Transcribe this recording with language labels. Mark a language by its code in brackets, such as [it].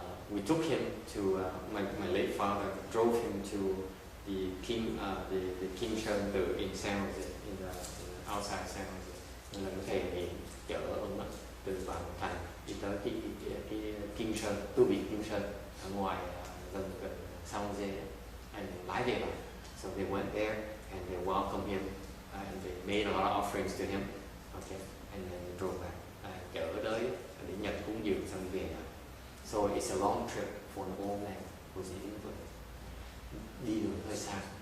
[en] We took him to my late father drove him to the Kim Sơn Tự in San Jose, in the outside San Jose. [vi] Nên là thầy thì chở ông từ vào thành đi tới cái Kim Sơn, tu viện Kim Sơn ở ngoài gần San Jose, and lái về lại. [en] So they went there and they welcomed him and they made a lot of offerings to him. Okay, and then they drove back. [vi] Chở tới để nhận cúng dường xong về lại. [en] So it's a long trip for an old man who's in England. [vi] Đi đường hơi xa.